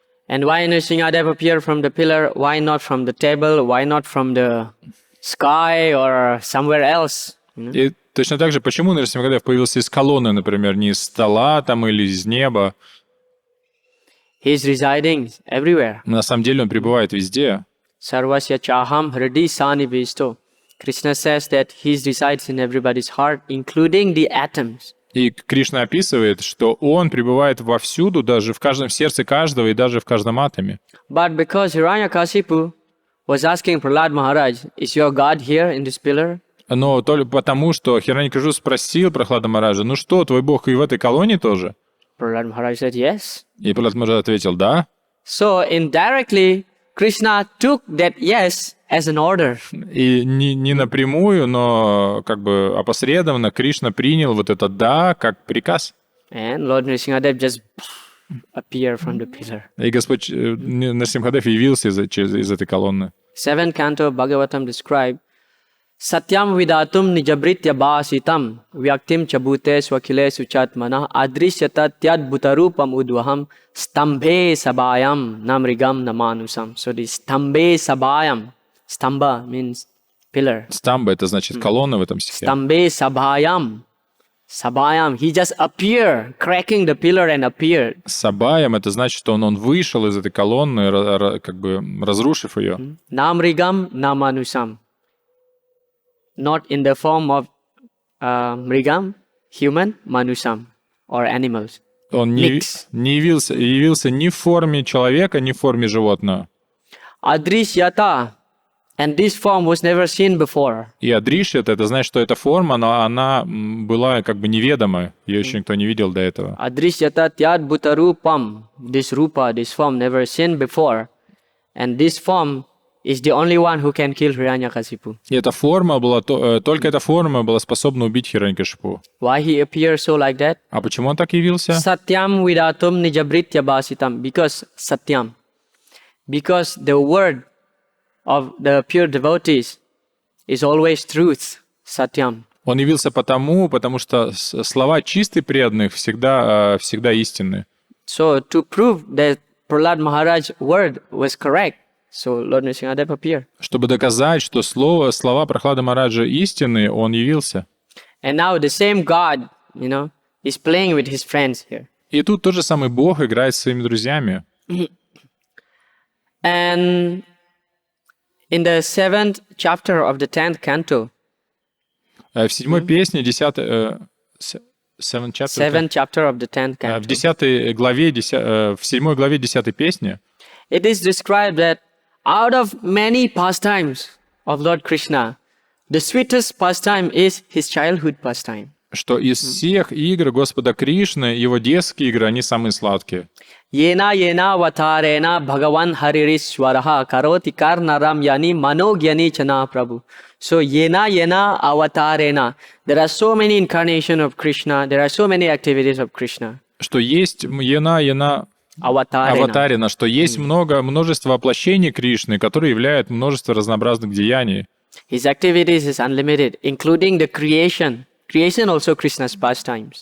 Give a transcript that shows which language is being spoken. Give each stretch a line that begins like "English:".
English: And why Nrsimhadev appeared from the pillar? Why not from the table? Why not from the sky or somewhere else?
Russian: И точно так же, почему Нрсимхадев появился из колонны, например, не из стола там или из неба?
English: He's residing everywhere.
Russian: На самом деле он пребывает везде.
Sanskrit: Sarvasya chaham hridi sanivisto.
English: Krishna says that he resides in everybody's heart, including the atoms.
Russian: И Кришна описывает, что он пребывает вовсюду, даже в каждом сердце каждого и даже в каждом атоме.
English: But because Hiranyakashipu was asking Prahlad Maharaj, is your God here in this pillar?
Russian: Но только потому, что Хираньякашу спросил Прахлада Мараджа, ну что, твой бог и в этой колонии тоже?
English: Prahlad Maharaj said yes.
Russian: И Пралад Махарадж ответил «да».
English: So indirectly, Krishna took that yes as an order.
Russian: И не напрямую, но как бы опосредованно Кришна принял вот это «да» как приказ.
English: And Lord Nrsimhadev just appeared from the pillar.
Russian: И Господь Нарсимхадев явился из этой колонны.
English: 7th canto of Bhagavatam described
Sanskrit: Satyam vidatum nijabritya bhasitam vyaktim chabute swakile suchatmana adrishyata tyad bhutarupam udvaham stambhe sabayam namrigam namanusam.
English: So this stambhe sabayam, stamba means pillar.
Russian: Стамба — это значит колонна в этом стихе.
English: Stambhe sabayam, sabayam, he just appeared, cracking the pillar and appeared.
Russian: Сабаем — это значит, что он вышел из этой колонны, как бы разрушив ее.
Sanskrit: Namrigam namanusam.
English: Not in the form of
Sanskrit: mrigam,
English: human,
Sanskrit: manusam,
English: or animals.
Russian: Он не явился ни в форме человека, ни в форме животного.
Sanskrit: Adrishyata.
English: And this form was never seen before.
Russian: И адришьят — это значит, что эта форма, но она была как бы неведома. Ее еще никто не видел до этого.
Sanskrit: Adrishyata tyad bhutarupam.
English: This rupa, this form, never seen before. And this form is the only one who can kill Hiranyakasipu.
Russian: И эта форма была, только эта форма была способна убить Хиранькашипу.
English: Why he appears so like that?
Russian: А почему он так явился?
Sanskrit: Satyam vidatum nijabritya bhasitam.
English: Because
Sanskrit: satyam.
English: Because the word of the pure devotees is always truth.
Sanskrit: Satyam.
Russian: Он явился потому что слова чистых преданных всегда истинны.
English: So to prove that Prahlad Maharaj's word was correct, so Lord Nrsimhadev appeared.
Russian: Чтобы доказать, что слова Прохлада Махараджа истинны, он явился.
English: And now the same God, is playing with his friends here.
Russian: И тут тот же самый Бог играет со своими друзьями.
English: And in the 7th chapter of the 10th canto,
Russian: в 7-й песне, 10-й... 7th
English: chapter of the 10th canto,
Russian: в 10 главе, в 7 главе 10 песни
English: it is described that out of many pastimes of Lord Krishna, the sweetest pastime is his childhood pastime.
Russian: Что из всех игр Господа Кришны, его детские игры, они самые сладкие.
Sanskrit: Yena vatarena bhagavan haririshwaraha karoti karnaram yani manogyani chana Prabhu. So yena avatarena.
English: There are so many incarnations of Krishna. There are so many activities of Krishna.
Russian: Что есть аватарена, что есть множество воплощений Кришны, которые являют множество разнообразных деяний.
English: His activities is unlimited, including the creation. Creation also Krishna's pastimes.